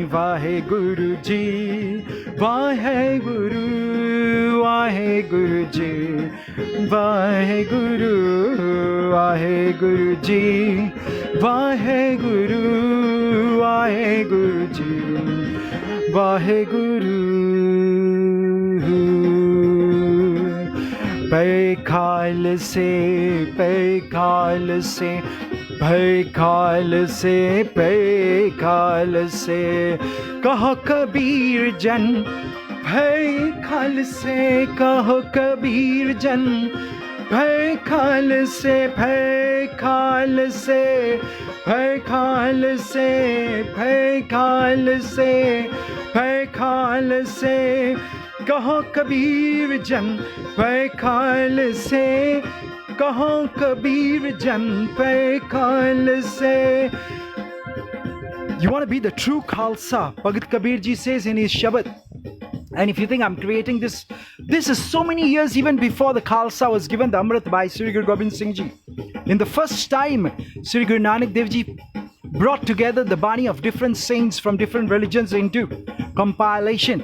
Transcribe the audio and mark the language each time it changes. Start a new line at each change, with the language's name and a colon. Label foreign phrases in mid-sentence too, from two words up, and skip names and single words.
Punjabi: Waheguru Ji, Waheguru, Waheguru Ji, Waheguru, Waheguru Ji, Waheguru, Waheguru Ji, Waheguru. ਭਏ ਖਾਲਸੇ, ਭਏ ਖਾਲਸੇ, ਭਏ ਖਾਲਸੇ, ਭਏ ਖਾਲਸੇ. ਕਹੁ ਕਬੀਰ ਜਨ ਭਏ ਖਾਲਸੇ, ਕਹੁ ਕਬੀਰ ਜਨ ਭਏ ਖਾਲਸੇ, ਭਏ ਖਾਲਸੇ, ਭਏ ਖਾਲਸੇ, ਭਏ ਖਾਲਸੇ, ਭਏ ਖਾਲਸੇ. ਕਹੁ ਕਬੀਰ ਜਨ ਭਏ ਖਾਲਸੇ, ਕਹੁ ਕਬੀਰ ਜਨ ਭਏ ਖਾਲਸੇ.
English: You want to be the true Khalsa, Bhagat Kabir Ji says in his Shabad. And if you think I'm creating this is so many years even before the Khalsa was given the Amrit by Sri Guru Gobind Singh Ji. In the first time, Sri Guru Nanak Dev Ji brought together the Bani of different saints from different religions into compilation.